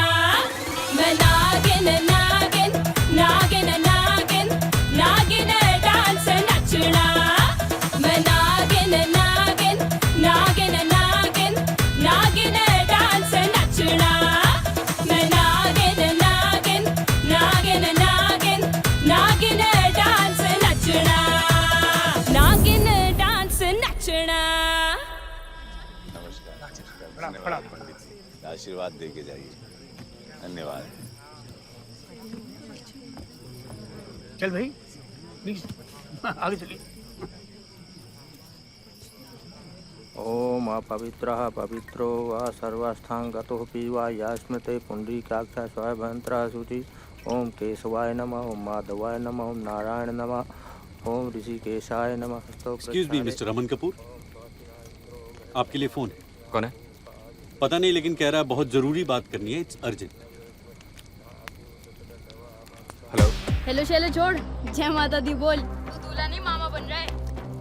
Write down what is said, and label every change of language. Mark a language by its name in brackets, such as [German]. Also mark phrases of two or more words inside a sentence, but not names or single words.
[Hindi] मैं नागिन नागिन नागिन नागिन नागिन डांस नचना मैं नागिन नागिन नागिन नागिन नागिन डांस नचना मैं नागिन नागिन नागिन नागिन नागिन डांस नचना नागिन डांस नचना आशीर्वाद दे के जाइए। धन्यवाद। चल भाई प्लीज आगे चलिए। [Sanskrit] ओम अपवित्रः पवित्रो वा सर्वस्थांगतोऽपि वा या स्मृते पुण्डरीकाक्षा स्वाय भयंतरः शुचि ओम केशवाय नमः ओम माधवाय नमः ओम नारायण नमः ओम ऋषिकेशाय नमः। [English] excuse me Mister [Hindi] अमन कपूर, आपके लिए फोन है। कौन है? पता नहीं, लेकिन कह रहा है बहुत जरूरी बात करनी है, [English] it's urgent. [Hindi] हेलो। हेलो शैले छोड़, जय माता दी बोल। तू दूल्हा नहीं मामा बन रहा है।